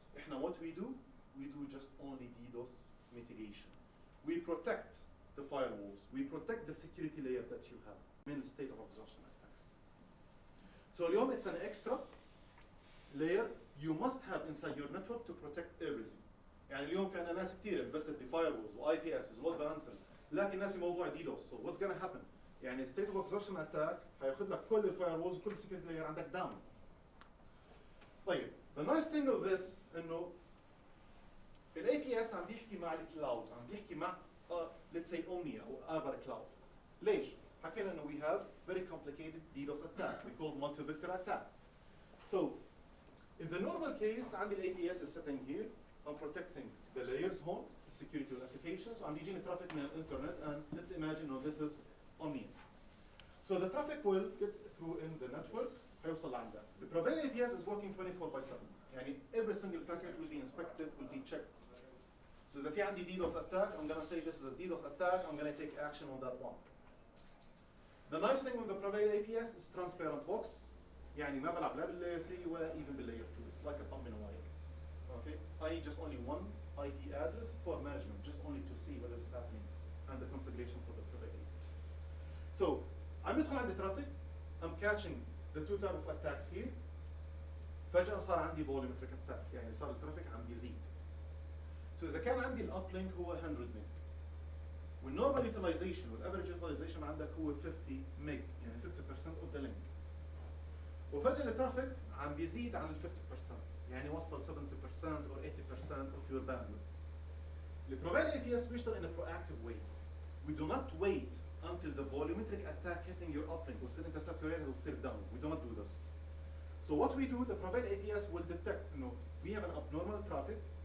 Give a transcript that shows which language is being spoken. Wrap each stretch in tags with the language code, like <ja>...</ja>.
<en>What we do just only DDoS mitigation. We protect the firewalls. We protect the security layer that you have in the state of exhaustion attacks. So اليوم it's an extra layer you must have inside your network to protect everything.</en> <ar>اليوم في عندنا ناس كتير invested بفايرولز واي بي اس لود بالانسرز لكن ناسي موضوع ديدوس.</ar> <en>So what's gonna happen؟ state of exhaustion attack</en> <ar>هياخد لك كل الفايرولز وكل السكيورتي لاير عندك</ar> <en>down.</en> <ar>طيب</ar> <en>the nice thing of this</en> <ar>انه الاي بي اس عم بيحكي مع الكلاود، عم بيحكي مع let's say Umniah او Arbor cloud. ليش؟ حكينا انه</ar> <en>we have very complicated DDoS attack. We call multi-vector attack. So in the normal case</en> <ar>عندي الاي بي اس</ar> <en>is sitting here. I'm protecting the layers home, the security of applications. I'm using traffic</en> <ar>من الانترنت</ar> <en>and let's imagine this is Umniah. So the traffic will get through in the network.</en> <ar>هيوصل لعندك.</ar> <en>The Prevail APS is working 24/7. every single packet will be inspected, will be checked. So if</en> <ar>في عندي</ar> <en>DDoS attack, I'm gonna say this is a DDoS attack. I'm gonna take action on that one. The nice thing with the Prevail APS is transparent box.</en> <ar>ما بلعب لا بالlayer 3 ولا even بالlayer 2.</ar> <en>It's like a thumb in a wire. Okay, I need just only one IP address for management, just only to see what is happening and the configuration for the Prevail APS. So I'm</en> <ar>يدخل عندي</ar> <en>traffic. I'm catching the two type of attacks here.</en> <ar>فجأة صار عندي volumetric attack. صار الترافيك عم بيزيد. So إذا كان عندي الابلينك هو 100 ميج والnormal utilization والaverage utilization عندك هو 50 ميج 50%</ar> <en>of the link.</en> <ar>وفجأة الترافيك عم بيزيد عن ال 50%.</ar> <en>وصل 70% or 80% of your bandwidth. The Prevail APS بيشتغل in a proactive way. We do not wait until the volumetric attack hitting your uplink</en> <ar>وتصير انت</ar> <en>saturated وتصير down. We do not do this. So what we do, the Prevail APS will detect, we have an abnormal traffic.</en>